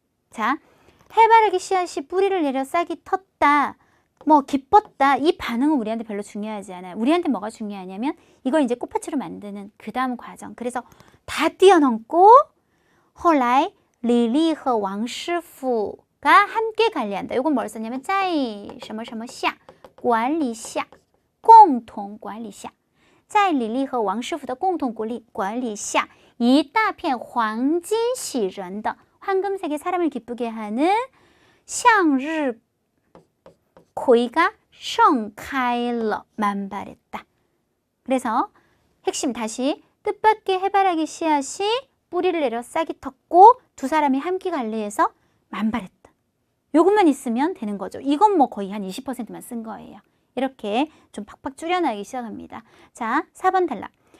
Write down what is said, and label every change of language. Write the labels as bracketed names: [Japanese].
[Korean] 자, 해바라기 씨앗이 뿌리를 내려 싹이 텄다. 뭐 기뻤다. 이 반응은 우리한테 별로 중요하지 않아요. 우리한테 뭐가 중요하냐면 이걸 이제 꽃밭으로 만드는 그 다음 과정. 그래서 다 뛰어넘고 后来 리리和王师傅가 함께 관리한다. [Chinese] 이건 뭘 썼냐면 在什么什么下管理下共同管理下在李丽和王师傅的共同管理下一大片黄金喜人的 [Korean] 황금색의 사람을 기쁘게 하는 [Chinese] 向日葵가 盛开了 [Korean] 만발했다. 그래서 핵심 다시 뜻밖의 해바라기 씨앗이 뿌리를 내려 싹이 텄고 두 사람이 함께 관리해서 만발했다. 요것만 있으면 되는 거죠. 이건 뭐 거의 한 20%만 쓴 거예요. 이렇게 좀 팍팍 줄여나가기 시작합니다. 자, 4번 탈락.